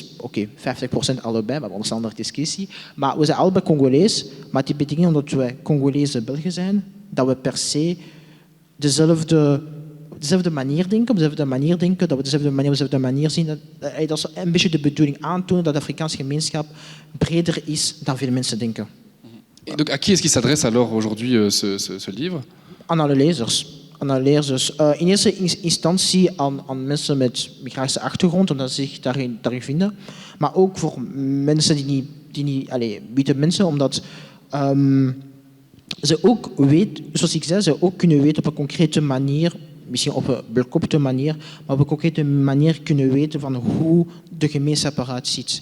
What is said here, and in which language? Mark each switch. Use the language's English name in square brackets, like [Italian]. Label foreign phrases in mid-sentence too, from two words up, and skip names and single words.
[Dutch] Oké, 50% allebei, maar dat is een andere discussie. Maar we zijn allebei Congolees, maar die betekent omdat wij Congolese Belgen zijn, dat we per se dezelfde manier denken, dat we dezelfde manier zien. Dat is een beetje de bedoeling aantonen dat de Afrikaanse gemeenschap breder is dan veel mensen denken. [French] Et donc, à qui est-ce qu'il s'adresse alors aujourd'hui ce livre? [Dutch] Aan alle lezers. In eerste instantie aan mensen met migratische achtergrond, omdat ze zich daarin vinden. Maar ook voor mensen die niet witte mensen, omdat ze ook weten, zoals ik zei, ze ook kunnen weten op een concrete manier, misschien op een bekopte manier, maar op een concrete manier kunnen weten van hoe de gemeenschap eruit ziet.